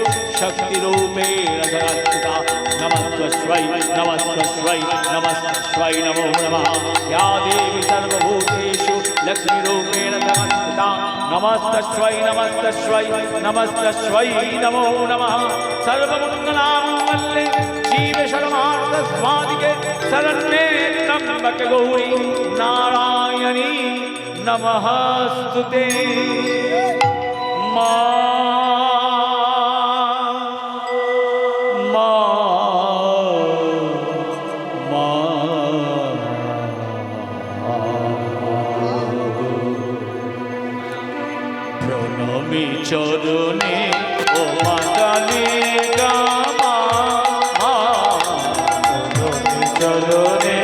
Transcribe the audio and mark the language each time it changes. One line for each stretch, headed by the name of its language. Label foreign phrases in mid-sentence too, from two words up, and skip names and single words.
Sanskrit: शक्तिरूपेण तवस्थिता नमस्तस्यै नमस्तस्यै नमस्तस्यै नमो नमः या देवी सर्वभूतेषु लक्ष्मीरूपेण तवस्थिता नमस्तस्यै नमस्तस्यै नमस्तस्यै नमो नमः सर्वमङ्गलामङ्गल्ये शिवे सर्वार्थसाधिके शरण्ये त्र्यम्बके गौरी नारायणी नमस्तुते
Bangla: মা মা মা প্রণমী চরণে ও মা কালিকা মা প্রণমী চরণে